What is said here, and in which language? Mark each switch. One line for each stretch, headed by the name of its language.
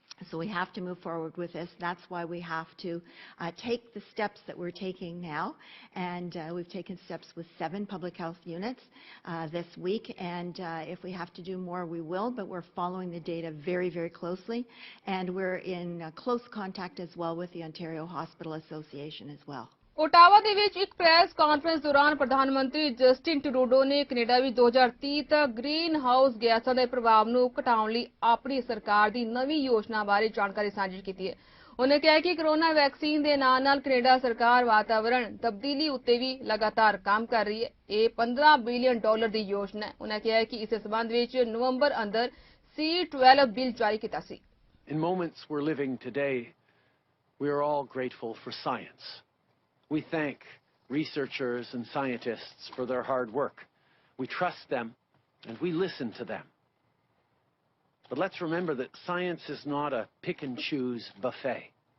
English: So we have to move forward with this. That's why we have to take the steps that we're taking now. And we've taken steps with 7 public health units this week. And if we have to do more, we will. But we're following the data very, very closely. And we're in close contact as well with the Ontario Hospital Association as well.
Punjabi: Ottawa ਦੇ ਵਿੱਚ ਇੱਕ press conference ਦੌਰਾਨ ਪ੍ਰਧਾਨ ਮੰਤਰੀ Justin Trudeau ਨੇ Canada ਵਿੱਚ 2030 ਤੱਕ green house ਗੈਸਾਂ ਦੇ ਪ੍ਰਭਾਵ ਨੂੰ ਘਟਾਉਣ ਲਈ ਆਪਣੀ ਸਰਕਾਰ ਦੀ ਨਵੀਂ ਯੋਜਨਾ ਬਾਰੇ ਜਾਣਕਾਰੀ ਸਾਂਝੀ ਕੀਤੀ ਹੈ। ਉਹਨੇ ਕਿਹਾ ਕਿ ਕਰੋਨਾ ਵੈਕਸੀਨ ਦੇ ਨਾਲ ਕੈਨੇਡਾ ਸਰਕਾਰ ਵਾਤਾਵਰਣ ਤਬਦੀਲੀ ਉੱਤੇ ਵੀ ਲਗਾਤਾਰ ਕੰਮ ਕਰ ਰਹੀ ਹੈ। ਇਹ $15 ਬਿਲੀਅਨ ਦੀ ਯੋਜਨਾ ਹੈ। ਉਹਨੇ ਕਿਹਾ ਕਿ ਇਸ ਸਬੰਧ ਵਿੱਚ ਨਵੰਬਰ ਅੰਦਰ C12 ਬਿੱਲ ਜਾਰੀ ਕੀਤਾ ਸੀ।
English: In moments we're living today, we are all grateful for science. We thank researchers and scientists for their hard work. We trust them and we listen to them. But let's remember that science is not a pick and choose buffet.